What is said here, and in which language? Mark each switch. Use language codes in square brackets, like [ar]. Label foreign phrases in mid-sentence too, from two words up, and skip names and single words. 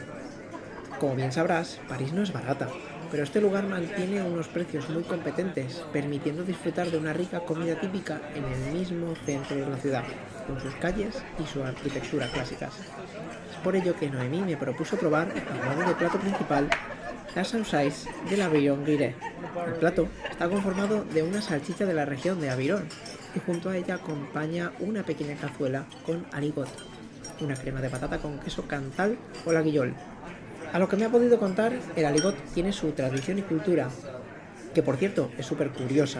[es] Como bien sabrás, París no es barata, pero este lugar mantiene unos precios muy competentes, permitiendo disfrutar de una rica comida típica en el mismo centro de la ciudad, con sus calles y su arquitectura clásicas. Es por ello que Noemí me propuso probar, a modo de plato principal, la [fr] saucisse de l'Aveyron [es] Guiré. El plato está conformado de una salchicha de la región de Aveyron y junto a ella acompaña una pequeña cazuela con aligot, una crema de patata con queso cantal o la guillol. A lo que me ha podido contar, el aligot tiene su tradición y cultura, que por cierto es súper curiosa.